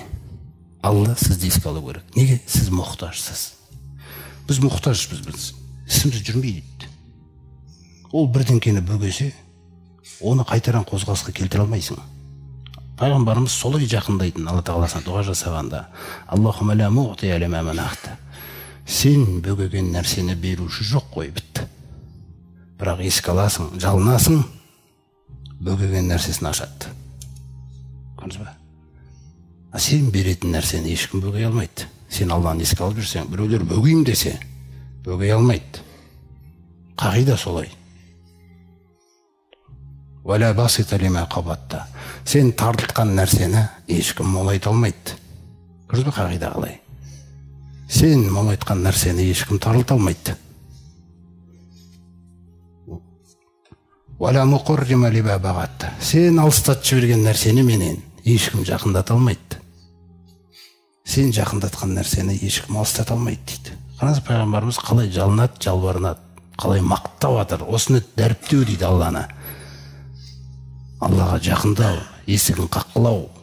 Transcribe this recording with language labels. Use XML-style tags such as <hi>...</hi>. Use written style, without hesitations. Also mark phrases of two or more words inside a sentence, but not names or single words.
<kk>Алла сізді еске алу керек. Неге? Сіз мұқтажсыз. Біз мұқтажбыз, біз ісіміз жүрмейді дейді. Ол бірдеңкені бөгесе, оны қайтаран қозғалысқа келтіре алмайсың. Пайғамбарымыз солай жақындайтын Алла тағаласына дұға жасағанда:</kk> <ar>اللهم لا معطي لما منعت.</ar> <kk>Сен бөгеген нәрсені беруші жоқ қой, бітті. Бірақ еске аласың, жалынасың, бөгеген нәрсесін ашады. Көрдіңіз ба? Сен беретін нәрсені ешкім бөгей алмайды. Сен Алланы еске алып жүрсең, біреулер бөгейім десе, бөгей алмайды. Қағида солай.</kk> <ar>ولا باسط لما قبضت.</ar> <kk>Сен тартылған нәрсені ешкім молайта алмайды. Көрдіңіз ба қағида қалай? Сен молайтқан нәрсені ешкім тарылта алмайды.</kk> <ar>ولا مقرب لما باعدت.</ar> <kk>Сен алыстатып жіберген нәрсені менен ешкім жақындата алмайды. Сен жақындатқан нәрсені ешкім алыстата алмайды дейді. Қараңыз, пайғамбарымыз қалай жалынады, жалбарынады, қалай мақтап жатыр. Осыны дәріптеу дейді Алланы. Аллаға жақындау, есігін қаққылау.</kk>